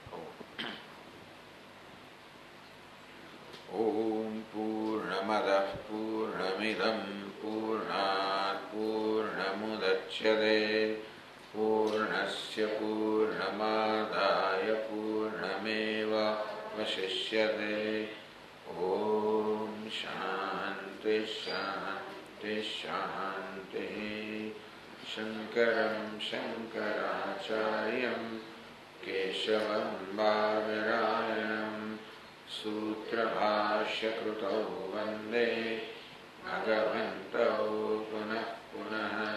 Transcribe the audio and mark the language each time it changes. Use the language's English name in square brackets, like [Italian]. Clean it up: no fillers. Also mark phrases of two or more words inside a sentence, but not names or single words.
[Sanskrit] ઓમ પૂર્ણમદઃ પૂર્ણમિદં પૂર્ણાત પૂર્ણમુદચ્યતે પૂર્ણસ્ય પૂર્ણમાદાય પૂર્ણમેવાવશિષ્યતે. ઓમ શાંતિ શાંતિ શાંતિ. शंकरं शंकराचार्यं केशवं बादरायणं सूत्रभाष्यकृतौ वन्दे भगवन्तौ पुनः पुनः.